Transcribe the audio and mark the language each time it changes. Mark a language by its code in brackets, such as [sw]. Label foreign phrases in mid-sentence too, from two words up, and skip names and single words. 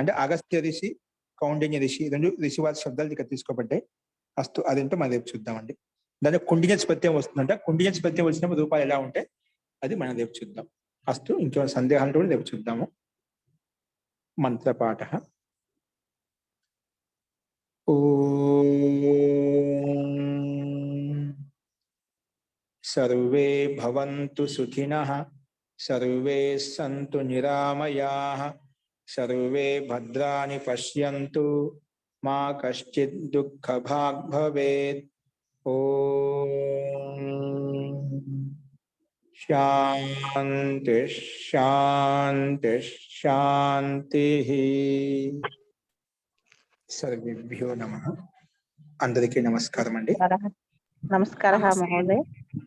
[te] అంటే అగస్త్య ఋషి కౌండిన్య ఋషి 2 ఋషివాద శబ్దాలు ఇక్కడ తీసుకోబడ్డాయి అస్తు అదేంటో మనం రేపు చూద్దామండి దాని కుండినచ్ ప్రత్యయం వస్తుందంట కుండినచ్ ప్రత్యయం వచ్చినప్పుడు రూపాయలు ఎలా ఉంటాయి అది మనం రేపు చూద్దాం అస్తు ఇంకేమైనా సందేహాలు కూడా రేపు చూద్దాము మంత్రపాఠ [sa] सर्वे भवन्तु सुखिनः सर्वे सन्तु निरामयाः सर्वे भद्राणि पश्यन्तु मा कश्चित् दुःखभाग् भवेत्। ओम शांति शांति शांतिः। सर्वेभ्यो नमः। [te] అందరికీ నమస్కారం అండి. నమస్కారం మహోదయ్.